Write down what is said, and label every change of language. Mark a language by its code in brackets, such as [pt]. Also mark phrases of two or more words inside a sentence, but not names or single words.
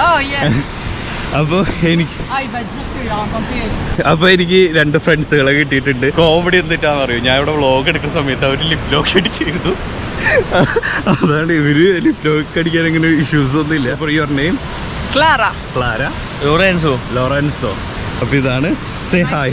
[en] Oh yes. [ml] അപ്പോൾ എനിക്ക് [fr] Ah, il va dire qu'il a rencontré. [ml] അപ്പോൾ എനിക്ക് 2 ഫ്രണ്ട്സുകളെ കിട്ടിയിട്ടുണ്ട്. കോമഡി എന്തിട്ടാണെന്ന് അറിയോ, ഞാൻ ഇവിടെ വ്ളോഗ് എടുക്കുന്ന സമയത്ത് അവർ [en] lip lock [ml] അടിച്ചിരുന്നു. അതാണ് ഇവര് [en] lip lock [ml] അടിക്കാൻ അങ്ങനെ ഇഷ്യൂസ് ഒന്നും ഇല്ല. [en] അപ്പോൾ your name? Clara. [ml] ക്ലാര. ലോറൻസോ. അപ്പോൾ ഇതാണ്. [en] say hi.